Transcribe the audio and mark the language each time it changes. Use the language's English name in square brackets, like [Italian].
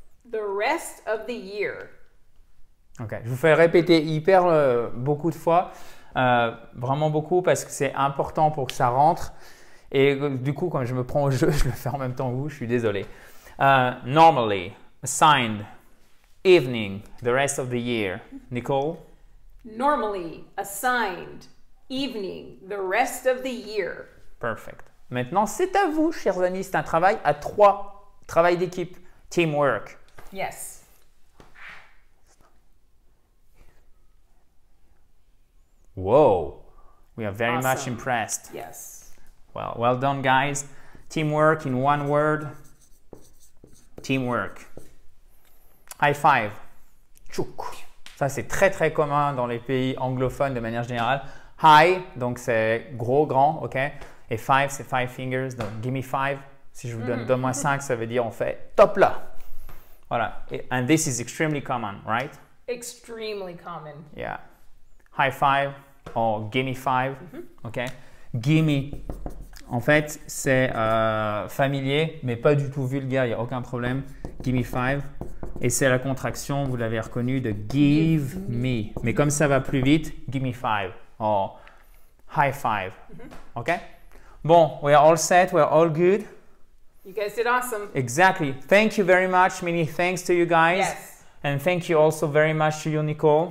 [English] The rest of the year. Ok. [French] Je vous fais répéter beaucoup de fois. Vraiment beaucoup parce que c'est important pour que ça rentre. Et du coup, quand je me prends au jeu, je le fais en même temps que vous. Je suis désolé. [English] Normally, assigned, evening, the rest of the year. Nicole? Normally, assigned, evening, the rest of the year. Perfect. [French] Maintenant, c'est à vous, chers amis. C'est un travail à 3. Travail d'équipe. Teamwork. [English] Yes. Whoa. We are very much Awesome. impressed. Yes. Well done, guys. Teamwork in one word. Teamwork. High five. Chouk. [French] Ça, c'est très, très commun dans les pays anglophones de manière générale. High, donc c'est gros, grand, OK? Et five, c'est 5 fingers. Donc, [English] give me 5. [French] Si je vous donne 2 moins 5, ça veut dire on fait top là. Voilà. [English] And this is extremely common, right? Extremely common. Yeah. High five or give me 5. OK? Give me. [French] En fait, c'est familier, mais pas du tout vulgaire, il n'y a aucun problème. [English] Give me 5. [French] Et c'est la contraction, vous l'avez reconnu, de [English] give me. [French] Mais comme ça va plus vite, [English] give me 5. Or high five. OK? [French] Bon, [English] we are all set, we are all good. You guys did awesome. Exactly. Thank you very much. Many thanks to you guys. Yes. And thank you also very much to you, Nicole.